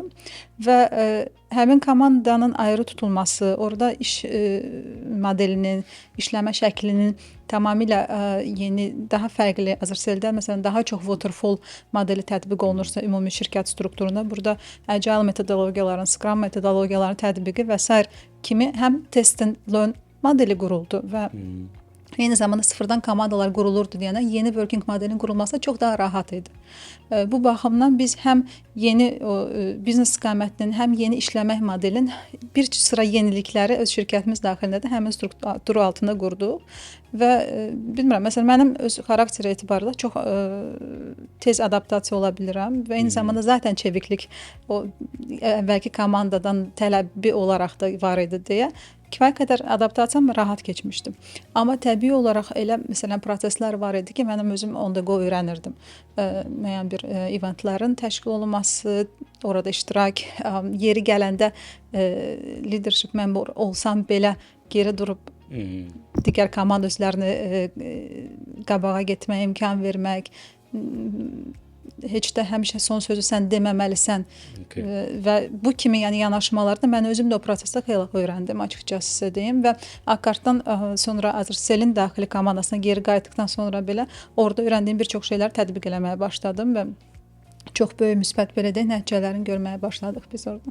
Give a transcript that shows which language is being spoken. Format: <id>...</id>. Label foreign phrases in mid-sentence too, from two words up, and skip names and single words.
<az>Və həmin komandanın ayrı tutulması, orada iş modelinin, işləmə şəklinin tamamilə yeni, daha fərqli, Azərseldə məsələn daha çox waterfall modeli tətbiq olunursa ümumi şirkət strukturunda, burada agile metodologiyaların, scrum metodologiyaların tətbiqi və s. kimi həm</az> <en>test and learn</en> <az>modeli quruldu və eyni zamanda sıfırdan komandalar qurulurdu deyənə yeni working modelin qurulması çox daha rahat idi. Bu baxımdan biz həm yeni biznes istiqamətinin, həm yeni işləmək modelin bir sıra yenilikləri öz şirkətimiz daxilində də həmin strukturu altında qurduq və bilmirəm, məsələn mənim öz xarakteri etibarıyla çox tez adaptasiya ola bilirəm və eyni zamanda zaten çeviklik o əvvəlki komandadan tələbi olaraq da var idi deyə kifayət qədər adaptasiyam rahat keçmişdim. Amma təbii olaraq elə məsələn proseslər var idi ki, mənim özüm</az> <en>on the go</en> <az>öyrənirdim. müəyyən bir eventlərin təşkil olunması, orada iştirak, yeri gələndə</az> <en>leadership member</en> <az>olsam belə geri durub digər komanda üzvlərini qabağa getməyə imkan vermək, heç də həmişə son sözü sən deməməlisən. Və bu kimi yəni yanaşmalarda mən özüm də o prosesdə xeyli öyrəndim, açıqcası sizə deyim və Akartdan sonra Azercell'in daxili komandasına geri qayıtdıqdan sonra belə orada öyrəndiyim bir çox şeyləri tətbiq eləməyə başladım və çox böyük müsbət belə deyək nəticələrini görməyə başladıq biz orada.</az>